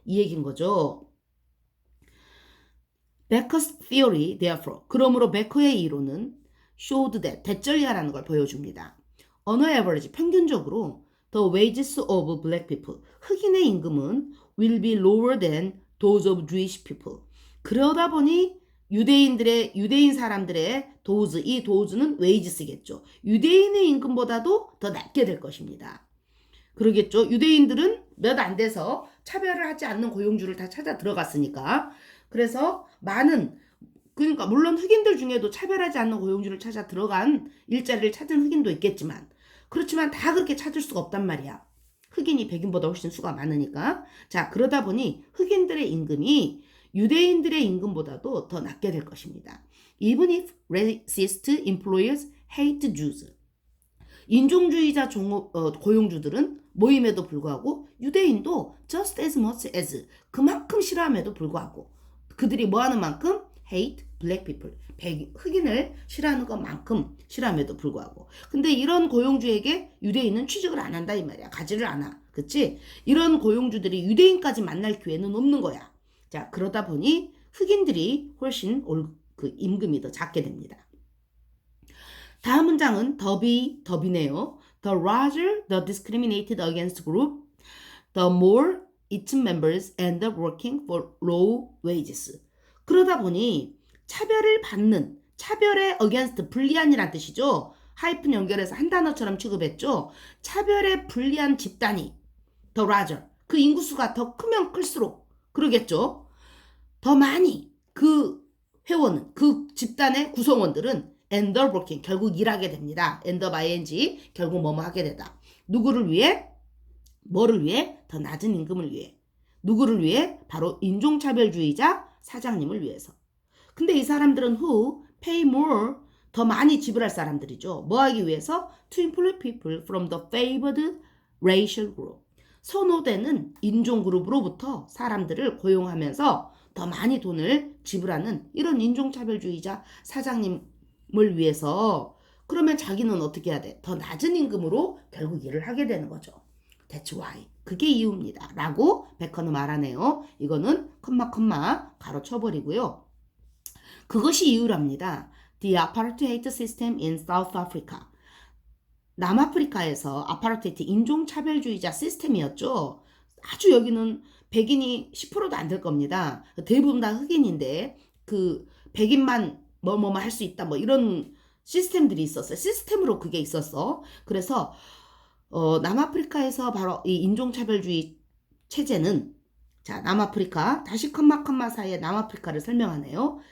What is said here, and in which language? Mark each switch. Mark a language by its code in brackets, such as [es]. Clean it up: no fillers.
[ko] 이 얘기인 거죠. [en] Becker's theory, therefore, [ko] 그러므로 베커의 이론은 [en] showed that, [ko] 대절리하라는 걸 보여줍니다. [en] On average, [ko] 평균적으로 [en] the wages of black people, [ko] 흑인의 임금은 [en] will be lower than those of Jewish people. [ko] 그러다 보니 유대인 사람들의 those, 이 those는 wages겠죠. 유대인의 임금보다도 더 낮게 될 것입니다. 그러겠죠. 유대인들은 몇 안 돼서 차별을 하지 않는 고용주를 다 찾아 들어갔으니까. 그래서 그러니까 물론 흑인들 중에도 차별하지 않는 고용주를 찾아 들어간 일자리를 찾은 흑인도 있겠지만, 그렇지만 다 그렇게 찾을 수가 없단 말이야. 흑인이 백인보다 훨씬 수가 많으니까. 자, 그러다 보니 흑인들의 임금이 유대인들의 임금보다도 더 낮게 될 것입니다. [en] Even if racist employers hate Jews. [ko] 인종주의자 고용주들은 모임에도 불구하고 유대인도 [en] just as much as, [ko] 그만큼 싫어함에도 불구하고 그들이 뭐하는 만큼? [en] hate black people. [ko] 흑인을 싫어하는 것만큼 싫어함에도 불구하고. 근데 이런 고용주에게 유대인은 취직을 안 한다 이 말이야. 가지를 않아. 그치? 이런 고용주들이 유대인까지 만날 기회는 없는 거야. 자, 그러다 보니 흑인들이 훨씬 임금이 더 작게 됩니다. 다음 문장은 더비네요. [en] The larger the discriminated against group, the more its members end up working for low wages. [ko] 그러다 보니 차별에 against, 불리한이란 뜻이죠. 하이픈 연결해서 한 단어처럼 취급했죠. 차별에 불리한 집단이 [en] the larger, [ko] 그 인구수가 더 크면 클수록 그러겠죠. 더 많이 그 회원은, 그 집단의 구성원들은 [en] end up working, [ko] 결국 일하게 됩니다. [en] end up ing, [ko] 결국 뭐뭐 하게 되다. 누구를 위해? 뭐를 위해? 더 낮은 임금을 위해. 누구를 위해? 바로 인종차별주의자 사장님을 위해서. 근데 이 사람들은 [en] who pay more, [ko] 더 많이 지불할 사람들이죠. 뭐 하기 위해서? [en] To employ people from the favored racial group. [ko] 선호되는 인종그룹으로부터 사람들을 고용하면서 더 많이 돈을 지불하는 이런 인종차별주의자 사장님을 위해서. 그러면 자기는 어떻게 해야 돼? 더 낮은 임금으로 결국 일을 하게 되는 거죠. [en] That's why. [ko] 그게 이유입니다. 라고 베커는 말하네요. 이거는 컴마 가로 쳐버리고요. 그것이 이유랍니다. [en] The apartheid system in South Africa. [ko] 남아프리카에서 아파르테이트, 인종차별주의자 시스템이었죠. 아주 여기는 백인이 10%도 안 될 겁니다. 대부분 다 흑인인데 그 백인만 뭐뭐 할 수 있다 뭐 이런 시스템들이 있었어요. 시스템으로 그게 있었어. 그래서 남아프리카에서 바로 이 인종차별주의 체제는, 자, 남아프리카, 다시 컴마 사이에 남아프리카를 설명하네요.